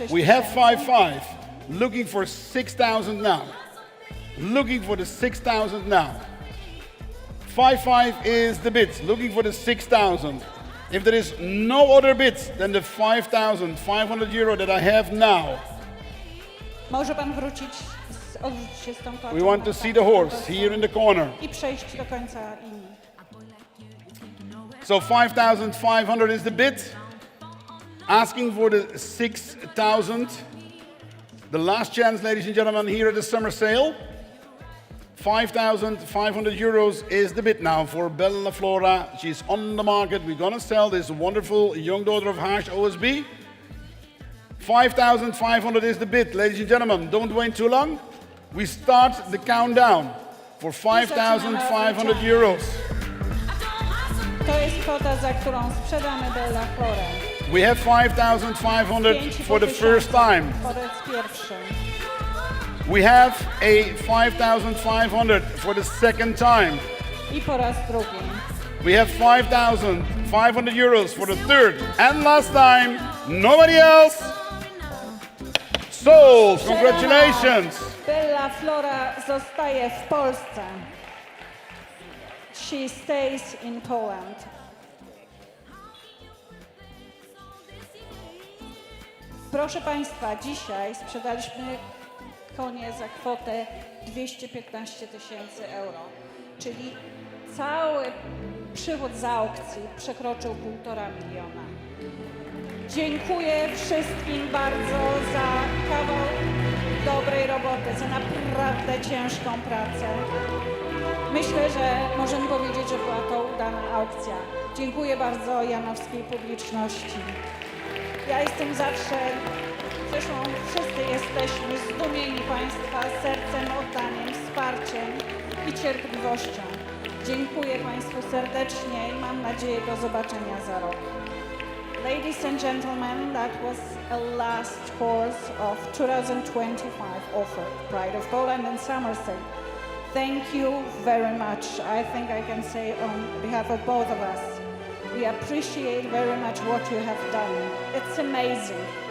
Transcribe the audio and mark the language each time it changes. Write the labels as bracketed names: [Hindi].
[English] We have 5,500. Looking for 6,000 now. Looking for the 6,000 now. 5,500 is the bid. Looking for the 6,000. If there is no other bid than the 5,500 euro that I have now, [Polish] Może pan wrócić, odwrócić się z tą toczką. [English] we want to see the horse here in the corner. [Polish] I przejść do końca linii. [English] So 5,500 is the bid. Asking for the 6,000. The last chance, ladies and gentlemen, here at the summer sale. 5,500 euros is the bid now for Bella Flora. She's on the market. We're gonna sell this wonderful young daughter of Harsh OSB. 5,500 is the bid, ladies and gentlemen. Don't wait too long. We start the countdown for 5,500 euros. [Polish] To jest kwota, za którą sprzedamy Bella Florę. [English] We have 5,500 for the first time. [Polish] Po raz pierwszy. [English] We have a 5,500 for the second time. [Polish] I po raz drugi. [English] We have 5,500 euros for the third and last time. Nobody else. Sold. Congratulations. [Polish] Bella Flora zostaje w Polsce. [English] She stays in Poland. [Polish] Proszę Państwa, dzisiaj sprzedaliśmy konie za kwotę 215 000 euro, czyli cały przychód z aukcji przekroczył 1,5 miliona. Dziękuję wszystkim bardzo za kawał dobrej roboty, za naprawdę ciężką pracę. Myślę, że możemy powiedzieć, że była to udana aukcja. Dziękuję bardzo janowskiej publiczności. Ja jestem zawsze, zresztą wszyscy jesteśmy zdumieni Państwa sercem, oddaniem, wsparciem i cierpliwością. Dziękuję Państwu serdecznie i mam nadzieję do zobaczenia za rok. [English] Ladies and gentlemen, that was a last course of 2025 offer, Pride of Poland and Somerset. Thank you very much. I think I can say on behalf of both of us, we appreciate very much what you have done. It's amazing.